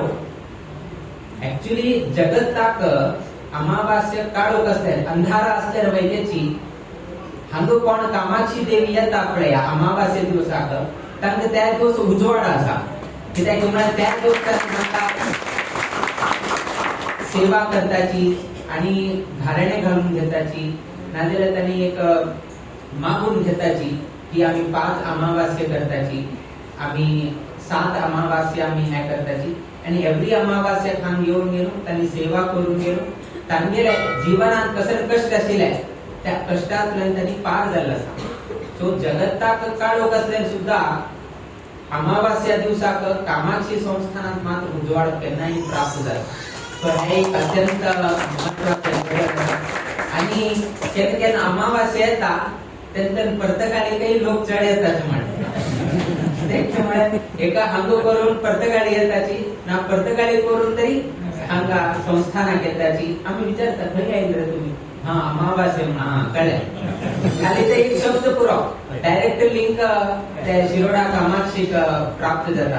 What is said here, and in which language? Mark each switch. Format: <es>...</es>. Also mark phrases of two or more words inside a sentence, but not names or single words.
<kok>ऍक्च्युली जगताक अमावास्ये काळोख असते अंधारा असल्यार वयल्याची हांगा कोण कामाक्षी देवी येता पळया अमावास्ये दिवसाक तांकां त्या दिवस उजवाड आसा कित्याक म्हळ्यार त्या दिवसाक सेवा करताची आणि घालणे घालून घेताची नाजाल्यार तांणी एक मागून घेताची की आम्ही 5 अमावास्ये करताची आम्ही 7 अमावास्या आम्ही हे करताची आणि एव्हरी अमावास्या खान येऊन गेलो त्यांनी सेवा करून गेलो तांगेले जीवनात कसले कष्ट आशिल्ले त्या कष्टांतल्यान त्यांनी पार जाल्लो आसा. सो जगताक काळोख असल्यान सुद्धा अमावास्या दिवसाक कामाक्षी संस्थानात मात्र उजवाड केन्नाय प्राप्त जाता. सो हे एक अत्यंत महत्वाचे आणि केन्ना केन्ना अमावास्या येता तेन्ना परतगाळी काही लोक चढ येतात म्हण एका हांगो करून परतगाळी येताची ना परतगाळी करून तरी हांगा संस्थानाक येताची आम्ही विचारतात खंय आयिल्ले रे तुम्ही हा अमावास्ये हा कळ्ळें खाली ते एक शब्द पुरो</kok> <en>direct link</en> <kok>त्या शिरोडा कामाक्षीक प्राप्त जाता.</kok>